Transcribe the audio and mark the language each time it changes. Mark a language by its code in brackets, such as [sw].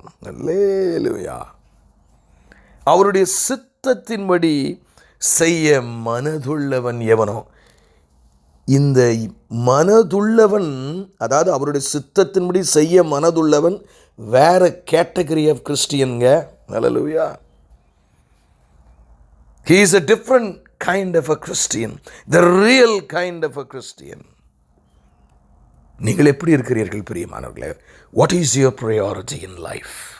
[ta] அல்லேலூயா. அவருடைய சித்தத்தின்படி செய்ய மனதுள்ளவன் எவனோ. இந்த மனதுள்ளவன், அதாவது அவருடைய சித்தத்தின்படி செய்ய மனதுள்ளவன் வேற [en] Category of கிறிஸ்டியன்ங்க. [ta] Hallelujah. [en] He is a different kind of a Christian, the real kind of a Christian. [ta] நீங்கள் எப்படி இருக்கிறீர்கள் பிரியமானவர்களே? [en] What is your priority in life?